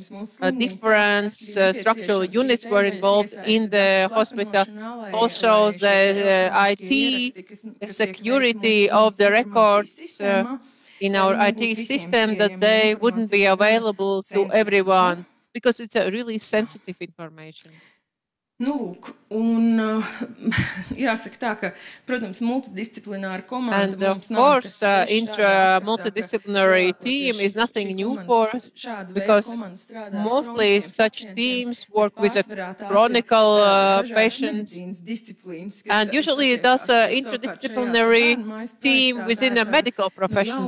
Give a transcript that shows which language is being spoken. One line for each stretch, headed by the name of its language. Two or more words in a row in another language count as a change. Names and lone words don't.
English: Different structural units were involved in the hospital. Also the IT security of the records in our IT system, that they wouldn't be available to everyone because it's a really sensitive information.
Latvian: Nu, lūk, Un jāsaka tā, ka, protams, multidisciplināra komanda
English: And of course, multidisciplinary team is nothing new for us because mostly such teams work with chronic patients. And usually it does an interdisciplinary team within a medical profession.